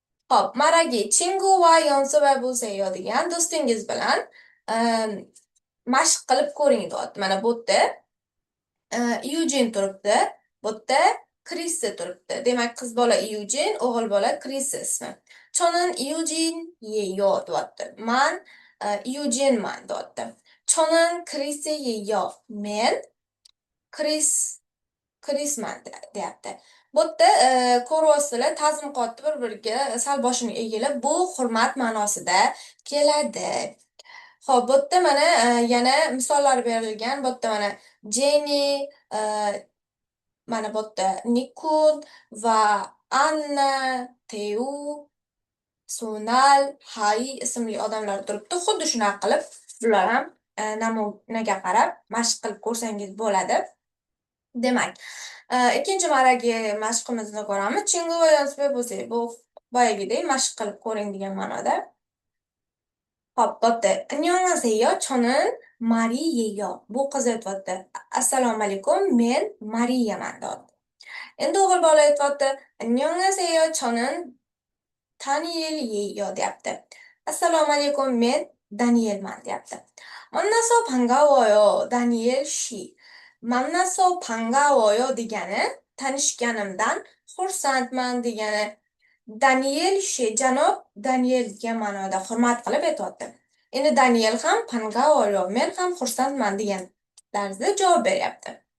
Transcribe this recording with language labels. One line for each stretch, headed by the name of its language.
Uzbek: Xo'p,
Korean: maragi 친구
Uzbek: va
Korean: 연습해 보세요
Uzbek: degan do'stingiz bilan mashq qilib ko'ring deyapti. Mana bu yerda Eugene turibdi, bu yerda Krisi turibdi. Demak, qiz bola Eugene, o'g'il bola Krisi ismi.
Korean: "Chonin Eugeneyeyo"
Uzbek: deyapti. "Man Eugeneman" deyapti.
Korean: "Chonin Krisiyeyo"
Uzbek: men Krisman deyapti. Bu yerda ko'ryapsizlar, ta'zim qotdi bir-biriga sal boshini egilib, bu hurmat ma'nosida keladi. Xo'p, bu yerda mana yana misollar berilgan. Bu yerda mana Jenny, mana bu yerda Nikul va Anna, Teu, Sonal, Hay ismli odamlar turibdi. Xuddi shunaqa qilib bular ham namunaga qarab mashq qilib ko'rsangiz bo'ladi. Demak, ikkinchi maragi mashqimizni ko'ramiz.
Korean: "친구 연습해 보세요"
Uzbek: bu boyagidek mashq qilib ko'ring degan ma'noda. Xo'p, bu yerda
Korean: "안녕하세요. 저는 Mariyeyo" bu qiz aytyapti.
Uzbek: "Assalomu alaykum, men Mariyaman" deyapti. Endi o'g'il bola aytyapti.
Korean: "안녕하세요. 저는 Danielyeyo" deyapti.
Uzbek: "Assalomu alaykum, men Danielman" deyapti.
Korean: "만나서 반가워요, Daniel 씨." "만나서 반가워요"
Uzbek: degani tanishganimdan xursandman degani. Daniel 씨, janob Daniel degan ma'noda hurmat qilib aytyapti. Endi Daniel ham
Korean: 반가워요,
Uzbek: men ham xursandman degan tarzda javob beryapti.